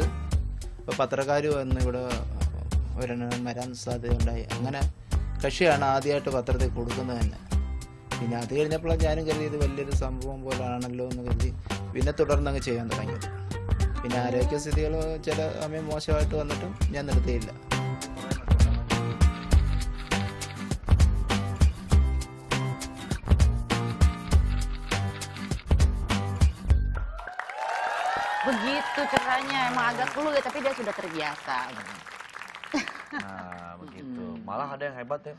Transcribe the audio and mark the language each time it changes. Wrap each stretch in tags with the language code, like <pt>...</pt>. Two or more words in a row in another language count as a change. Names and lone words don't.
<ml>അപ്പോൾ പത്രക്കാർ വന്ന് ഇവിടെ ഒരെണ്ണം വരാൻ സാധ്യതയുണ്ടായി. അങ്ങനെ കക്ഷിയാണ് ആദ്യമായിട്ട് പത്രത്തിൽ കൊടുക്കുന്നത് തന്നെ. പിന്നെ അത് കഴിഞ്ഞപ്പോഴാണ് ഞാനും കരുതി ഇത് വലിയൊരു സംഭവം പോലാണല്ലോ എന്ന് കരുതി പിന്നെ തുടർന്നങ്ങ് ചെയ്യാൻ തുടങ്ങിയത്. പിന്നെ ആരോഗ്യസ്ഥിതികൾ ചില സമയം മോശമായിട്ട് വന്നിട്ടും ഞാൻ നിർത്തിയില്ല.</ml> <id>Begitu caranya, emang agak keluh ya, tapi dia sudah terbiasa. Nah, begitu. Malah ada yang hebat ya.</id>